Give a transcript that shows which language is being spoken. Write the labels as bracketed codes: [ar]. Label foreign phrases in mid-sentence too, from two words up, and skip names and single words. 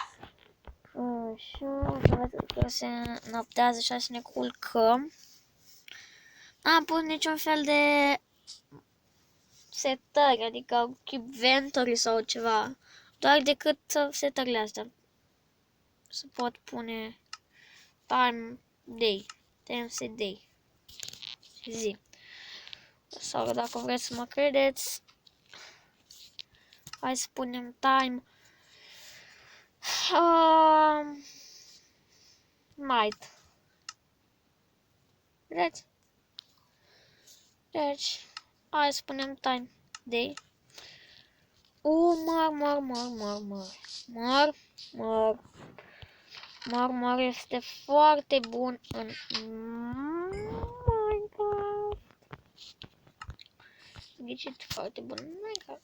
[ro] Așa, că se noptează și să ne culcăm. N-am pus niciun fel de setări, adică inventory sau ceva. Doar decât setările astea. Se pot pune [en] time day, [ro] și zi. Sau dacă vreți să mă credeți, hai să punem [en] time night. [ro] Vedeți? Deci, hai să punem [en] time day. [ro] Mor este foarte bun în Minecraft. Ghicit, foarte bun în Minecraft.